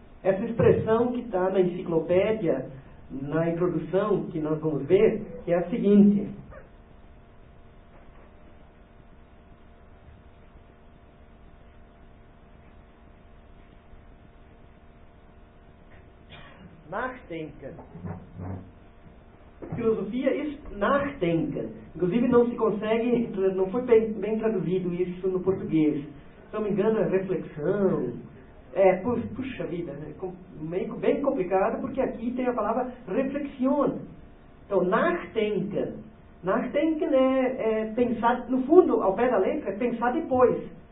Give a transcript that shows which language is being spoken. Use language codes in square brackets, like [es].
[pt] Essa expressão que está na enciclopédia, na introdução que nós vamos ver, que é a seguinte: Nachdenken. [de] Filosofia ist Nachdenken. [pt] Inclusive não se consegue, não foi bem traduzido isso no português. Se não me engano, é reflexão. Puxa vida, é bem complicado, porque aqui tem a palavra reflexião. Então, Nachdenken. Nachdenken é pensar, no fundo, ao pé da letra, é pensar depois.